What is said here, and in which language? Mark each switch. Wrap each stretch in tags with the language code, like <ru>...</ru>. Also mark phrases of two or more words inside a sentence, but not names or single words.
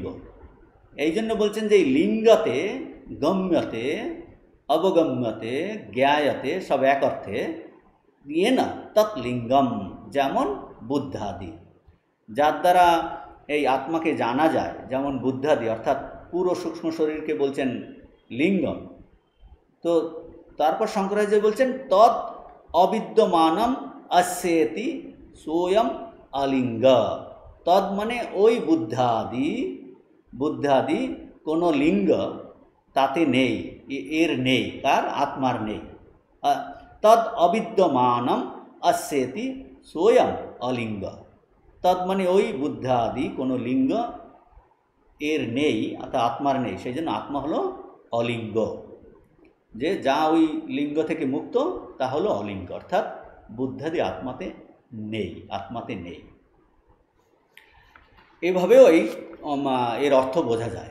<bn>এই জন্য বলছেন যে এই</bn> <sa>লিঙ্গতে গম্যতে অবগম্যতে জ্ঞায়তে</sa> <bn>সব এক অর্থে ইয়ে না তৎলিঙ্গম, যেমন বুদ্ধাদি, যার দ্বারা এই আত্মাকে জানা যায়, যেমন বুদ্ধাদি, অর্থাৎ পুরো সূক্ষ্ম শরীরকে বলছেন লিঙ্গম। তো তারপর শঙ্করাচার্য বলছেন</bn> <sa>তৎ অবিদ্যমানম अस्येति सोयम अलिंग।</sa> <bn>तद মানে ওই বুদ্ধাদি, বুদ্ধাদি কোনো লিঙ্গ তাতে নেই, এর নেই, তার আত্মার নেই।</bn> <sa>তদ অবিদ্যমানম अस्येति सोयम अलिंग।</sa> <bn>তদ মানে ওই বুদ্ধাদি কোনো লিঙ্গ এর নেই, অর্থাৎ আত্মার নেই, সেই জন্য আত্মা হলো অলিঙ্গ। যে যা ওই লিঙ্গ থেকে মুক্ত তা হলো অলিঙ্গ, অর্থাৎ বুদ্ধাদি আত্মাতে নেই, আত্মাতে নেই। এভাবেও এর অর্থ বোঝা যায়।</bn>